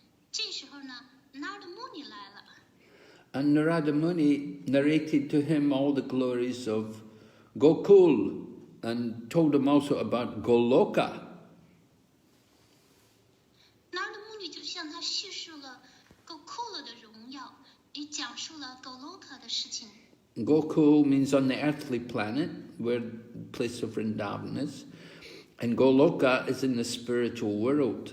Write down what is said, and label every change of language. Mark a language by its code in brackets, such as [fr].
[zh] 这时候呢 ，Narada Muni 来了。 [en] And Narada Muni narrated to him all the glories of Gokul and told him also about Goloka. [zh] Narada Muni 就向他叙述了 Gokula 的荣耀，也讲述了 Goloka 的事情。 [en] Gokul means on the earthly planet, where the place of Vrindavan is. And Goloka is in the spiritual world.